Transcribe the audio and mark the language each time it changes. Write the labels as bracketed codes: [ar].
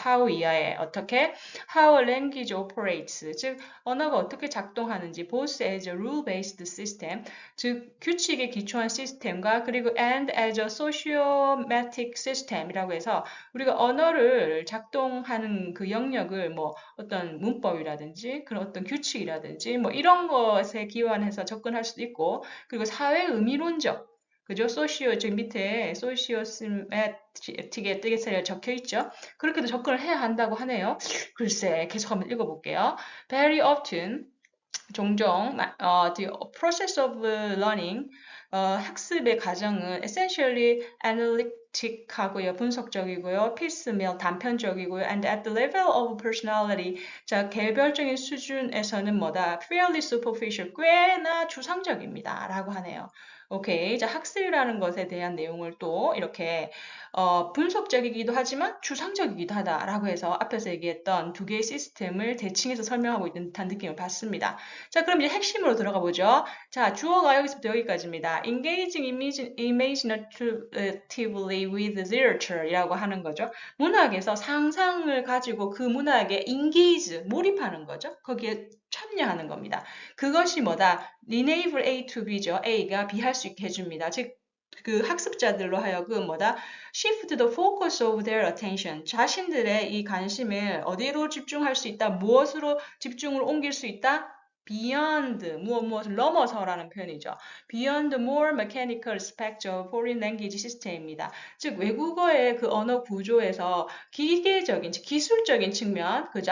[ko] how 이하에 어떻게 [en] how a language operates [ko] 즉 언어가 어떻게 작동하는지 [en] both as a rule-based system [ko] 즉 규칙에 기초한 시스템과 그리고 [en] and as a sociomatic system [ko] 이라고 해서 우리가 언어를 작동하는 그 영역을 뭐 어떤 문법이라든지 그런 어떤 규칙이라든지 뭐 이런 것에 기반해서 접근할 수도 있고 그리고 사회 의미론적 그죠? 소시오, 지금 밑에 소시오스매틱에 뜨개살이 적혀 있죠? 그렇게도 접근을 해야 한다고 하네요. 글쎄, 계속 한번 읽어볼게요. [en] Very often, 종종, the process of learning, [ko] 학습의 과정은 [en] essentially analytic하고요, [ko] 분석적이고요, [en] piecemeal, [ko] 단편적이고요, [en] and at the level of personality, [ko] 자, 개별적인 수준에서는 뭐다? [en] fairly superficial, [ko] 꽤나 추상적입니다. 라고 하네요. 오케이. 자, 학습이라는 것에 대한 내용을 또 이렇게 분석적이기도 하지만 추상적이기도 하다라고 해서 앞에서 얘기했던 두 개의 시스템을 대칭해서 설명하고 있는 듯한 느낌을 받습니다. 자, 그럼 이제 핵심으로 들어가 보죠. 자, 주어가 여기서부터 여기까지입니다. [en] Engaging imaginatively with literature 이라고 하는 거죠. [ko] 문학에서 상상을 가지고 그 문학에 engage, 몰입하는 거죠. 거기에 참여하는 겁니다. 그것이 뭐다? [en] Enable A to B [ko] 죠. A가 B 할 수 있게 해줍니다. 즉, 그 학습자들로 하여금 뭐다? [en] Shift the focus of their attention. [ko] 자신들의 이 관심을 어디로 집중할 수 있다? 무엇으로 집중을 옮길 수 있다? [en] Beyond, [ko] 무엇을 넘어서라는 표현이죠. [en] Beyond the more mechanical aspects of foreign language system입니다. [ko] 즉, 외국어의 그 언어 구조에서 기계적인, 즉 기술적인 측면, 그죠?